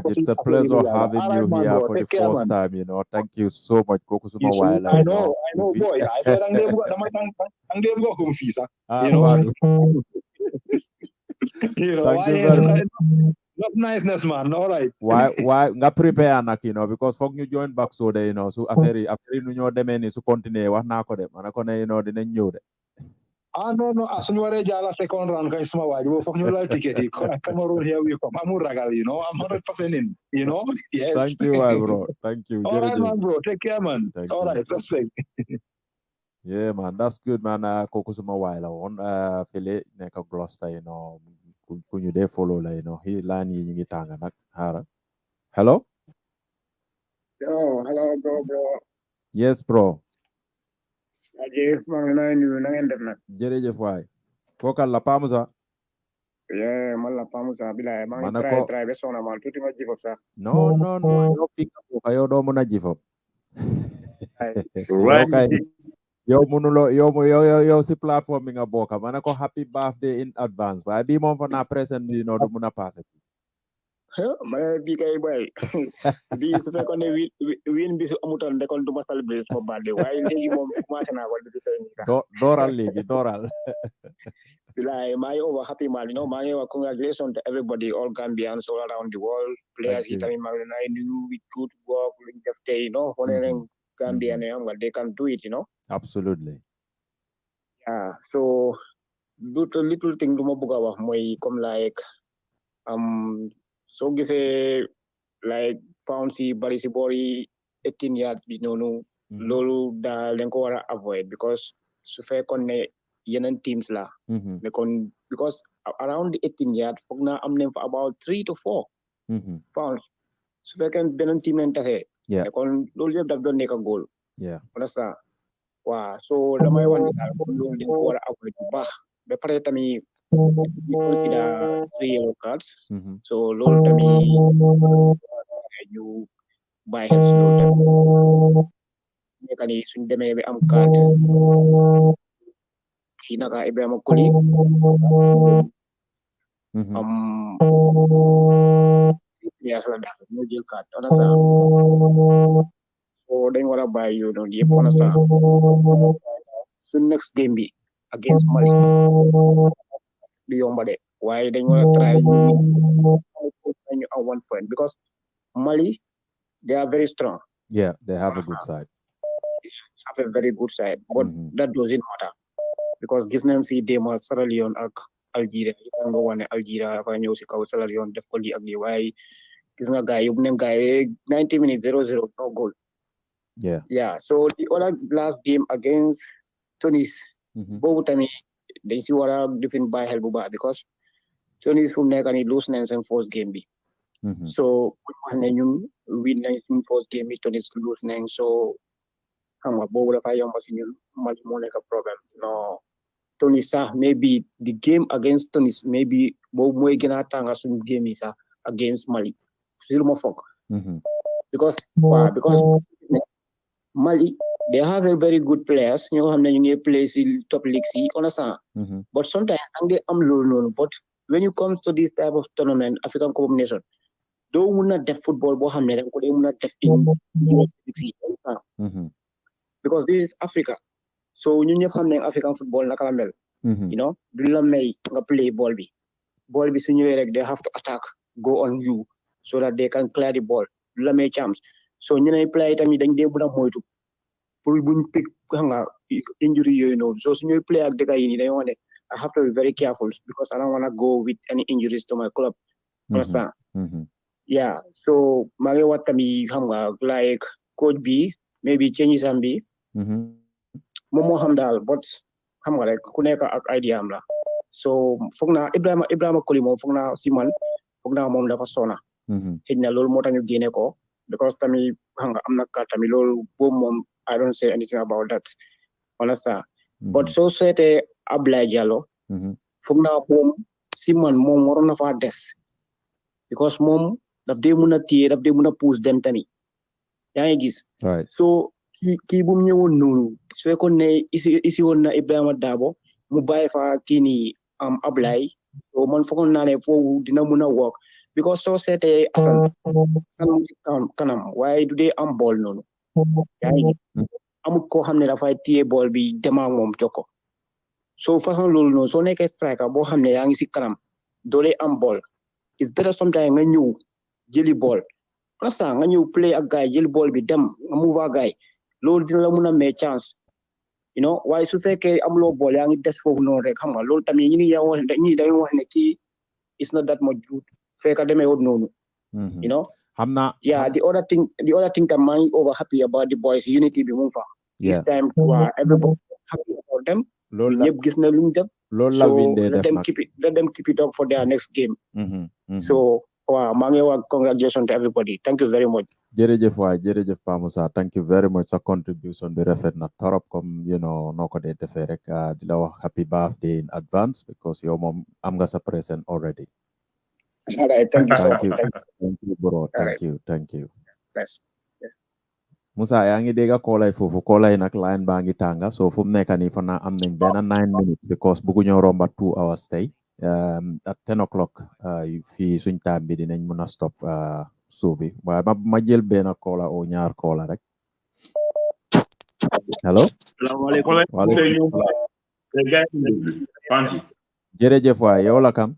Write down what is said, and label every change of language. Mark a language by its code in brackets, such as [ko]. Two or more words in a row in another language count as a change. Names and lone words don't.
[en] It's a pleasure having you here for the first time. You know, thank you so much. I know, boy. I bet I'm going home, Fisa. You know, thank you very much. Not niceness, man. All right. [wo] Why nga prepare nak, [en] you know, [wo] because folk ñu [en] join back [wo] so de, [en] you know, [wo] so affaire ñu ñoo démé ni su continuer wax na ko de man ko ne, [en] you know, [wo] dinañ ñëw de. No, suñu waré jala [en] second round [wo] kay suma waji bo folk ñu lal ticket yi Cameroon [en] here we come. [wo] Amul ragal, [en] you know. I'm 100% in, you know. Yes. Thank you, bro. Thank you. All right, man, bro. Take care, man. All right, respect. Yeah, man. That's good, [wo] man. Koko suma waay la won fele nek Gloucester, [en] you know. [wo] Ku ñu dé follow la, [en] you know, [wo] he line yi ñu ngi tanga nak xara. [en] Hello? Yo, hello, bro. Yes, bro. [wo] Ajef, man, na ngeen def nak. Jërëjëf waay. Kokal la Pamusa? Yeah, man la Pamusa bilaay. Man try be sona man tuuti ma jifop sax. No, yo fi ka yo do mëna jifop. Yow si platform bi nga bokka ma ne ko [en] happy birthday in advance [wo] waaye bii moom fa naa present bi no du mun a passé ma bi kay boy bi su fekkoon ne win bi su amutoon de kon du ma célébrer sama birthday waaye léegi moom commencé naa wal bi di sey ni sax dooral bilaay maa ngi [en] over happy man, you know, [wo] maa ngi wax [en] congratulations to everybody, all Gambians all around the world, players [wo] yi tamit maa ngi leen nuyu [en] with good work [wo] luñ def tey, [en] you know, [wo] wane leen Gambia ne am nga [en] they can do it, you know. Absolutely. Yeah, so little thing [wo] du ma bëgg a wax mooy comme like soo gisee like pound si bari si boori 18 yards bi noonu loolu daal dañ ko war a avoid because su fekkoon ne yeneen teams la mais kon because [en] around the 18 yards [wo] foog naa am nañ fa [en] about 3 to 4 pounds [wo] su fekkee beneen team lañ tase kon loolu yëpp daf doon nekk goal understand waaw so damay wax ne daal loolu dañ ko war a avoid bu baax ba pare tamit [en] we consider 3 yellow cards [wo] so loolu tamit ñu bàyyi xel si loolu tamit nekk ni suñ demee ba am card kii naka Ibrahima Koli players la daal moo jël card understand so dañ war a bàyyi yow noonu yëpp understand suñ [en] next game [wo] bi against Mali. Du yomba de waaye dañ war a [en] try at 1 point because Mali they are very strong. [wo] Yeah, they have a good side. [en] Have a very good side, but that doesn't matter because [wo] gis nañ fi déma Sierra Leone ak Algeria nga wane Algeria dafa ñëw si kaw Sierra Leone def ko lii ak lii waaye gis nga gaay yóbbu nañ gaay 90 minutes 0-0 [en] no goal. Yeah, so the other last game against Tunis [wo] boobu tamit dañ si war a defin bàyyi xel bu baax because Tunis fu mu nekk nii lose nañ seen [en] first game [wo] bi. So wax ne ñun win nañ suñ [en] first game [wo] bi Tunis lose nañ so xam nga boobu dafa yomba si ñun Mali moo nekk problème no Tunis sax [en] maybe the game against Tunis maybe [wo] boobu mooy gën a tànga suñ game yi sax against Mali si lu ma foog because [en] Mali they have a very good players [wo] ñoo xam ne ñu ngi play si [en] top leagues [wo] yi understand [en] but sometimes [wo] ang they am loolu noonu [en] but when you come to this type of tournament African Cup of Nations [wo] doo mun a def football boo xam ne rek ko dee mun a def [en] in leagues [wo] yi [en] because this is Africa [wo] so ñun ñëpp xam ne [en] African football [wo] naka la mel [en] you know [wo] du la may nga [en] play ball [wo] bi su ñëwee rek [en] they have to attack go on you so that they can clear the ball [wo] du la may chance so ñeneen play tamit dañ dee mun a moytu pour buñ pick xam nga injury yooyu noonu so su ñuy play ak dëkk yi nii dañoo ne [en] I have to be very careful because I don't want to go with any injuries to my club understand yeah [wo] so maa ngi wax tamit xam nga like coach bi [en] maybe changes [wo] am bi moom moo xam daal but xam nga rek ku nekk ak idea am la so foog naa Ibrahima Koli moom foog naa si man foog naa moom dafa sona xëy na loolu moo tax ñu génne ko because tamit xam nga am na ka tamit loolu boobu moom [en] I don't say anything about that understand [wo] but soo seetee Ablaye Diallo foog naa moom si man moom waroon na faa des because moom daf dee mun a téye daf dee mun a pousse dem tamit yaa ngi gis so kii bu mu ñëwoon noonu su fekkoon ne isi woon na Ibrahima Dabo mu bàyyi fa kii nii am Ablaye so man foogoon naa ne foofu dina mun a work because soo seetee Assane mu si kanam waaye du dee am bool noonu yaa ngi gis amul koo xam ne dafay téye bool bi dema moom jokko so façon loolu noonu soo nekkee striker boo xam ne yaa ngi si kanam doo dee am bool [en] it's better sometimes [wo] nga ñëw jëli bool instant nga ñëw play ak gaay jëli bool bi dem nga move ak gaay loolu dina la mun a may chance [en] you know [wo] waaye su fekkee amuloo bool yaa ngi des foofu noonu rek xam nga loolu tamit ñi dañuy wax ne kii [en] it's not that much good [wo] fekk demee wut noonu [en] you know yeah the other thing that [wo] maa ngi [en] over happy about the boys unity [wo] bi mu fa [en] this time everybody happy about them ñëpp gis na lu ñu def so let them keep it up for their next game so [wo] waaw maa ngi wax [en] congratulations to everybody thank you very much [wo] jërëjëf waay jërëjëf Pa Moussa [en] thank you very much [wo] sa contribution bi rafet na torop comme [en] you know [wo] noo ko dee defee rek di la wax [en] happy birthday in advance because [wo] yow moom am nga sa present already. [en] All right, thank you so much. Thank you bro thank you yes [wo] Moussa yaa ngi dégg koolay foofu koolay nag line baa ngi tànga so fu mu nekk nii fa naa am nañ benn 9 minutes because bëgguñoo romba 2 hours tey [en] at 10 o'clock [wo] fii suñ time bi dinañ mën a stop suubi waaye ma jël benn koola o ñaar koola rek hello jërëjëf waay yow la kam